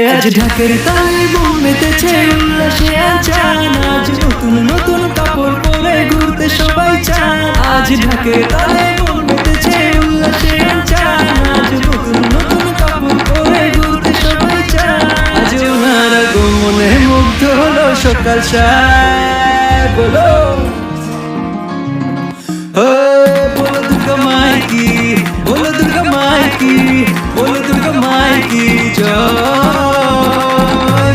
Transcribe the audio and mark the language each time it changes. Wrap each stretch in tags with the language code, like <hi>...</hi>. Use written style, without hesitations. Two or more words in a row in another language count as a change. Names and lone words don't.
<bn>আজ ঢাকের তালে মন মেতেছে উল্লাসে আনচান, আজ নতুন নতুন কাপড় পরে ঘুরতে সবাই চান। আজ ঢাকের তালে মন মেতেছে উল্লাসে আনচান, আজ নতুন নতুন কাপড় পরে ঘুরতে সবাই চান। আজ ওনার আগমনে মুগ্ধ হলো সকাল সায়।</bn> <hi>বলো बोलो दुर्गा माई की, बोलो दुर्गा माई की, बोलो दुर्गा माई की जय।</hi>